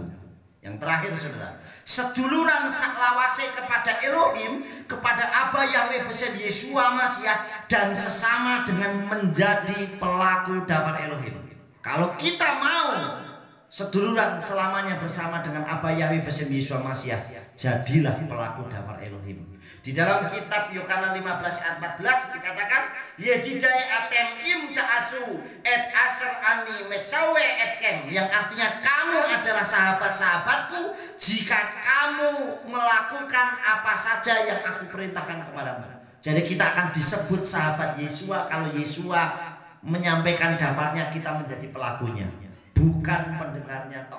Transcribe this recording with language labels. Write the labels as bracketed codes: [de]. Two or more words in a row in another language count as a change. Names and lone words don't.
[id] Yang terakhir, saudara, [jv] seduluran saklawase [id] kepada Elohim, kepada Abba Yahweh besar Yesus Masias, dan sesama dengan menjadi pelaku daftar Elohim. Kalau kita mau seduluran selamanya bersama dengan Abba Yahweh besar Yesus Masias, jadilah pelaku daftar Elohim. Di dalam kitab Yohanes 15 ayat 14 dikatakan, [he] ידידיי אתם אם תעשו את אשר אני מצווה אתכם, [id] yang artinya kamu adalah sahabat-sahabatku jika kamu melakukan apa saja yang aku perintahkan kepadamu. Jadi kita akan disebut sahabat Yesus kalau Yesus menyampaikan daftarnya, kita menjadi pelakunya, bukan pendengarnya toh.